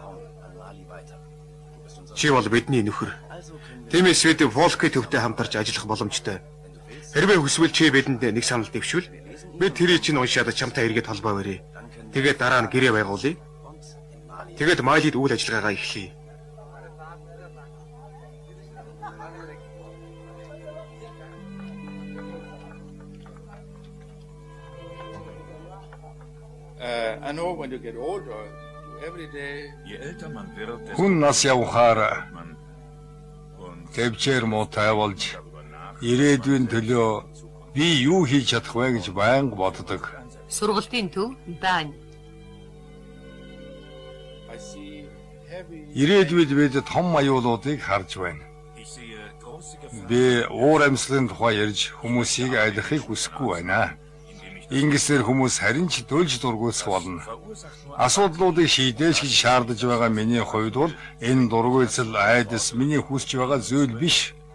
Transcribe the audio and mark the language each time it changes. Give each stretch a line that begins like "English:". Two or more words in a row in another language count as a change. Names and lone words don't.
Mongolian: Чи бол бидний нөхөр. Тиймээс бид Волки төвтэй хамтарч ажиллах боломжтой. Хэрвээ хүсвэл чи бидэнд нэг санал дэвшвэл бид тэрийг чинь уншаад чамтай эргээд холбоо барья. Тэгээд дараа нь гэрээ байгуулъя. Тэгээд Малид үйл ажиллагаагаа эхлэе.
English: I know when you get older, every day
Mongolian: Хүн нас явхаар төвчээр муутай болж ирээдүйн төлөө би юу хийж чадах вэ гэж байнга боддог. Сургалтын төв байна.
English: I see heavy
Mongolian: Ирээдүйд бид том аюулуудыг харж байна. Би уур амьсгалын тухай ярьж хүмүүсийг айлахыг хүсэхгүй байна. Ингэсээр хүмүүс харин ч дөлж дургуйсах болно. Асуудлуудыг шийдэж гэж шаардаж байгаа миний хувьд бол энэ дургуйцал айдас миний хүсэж байгаа зүйл биш.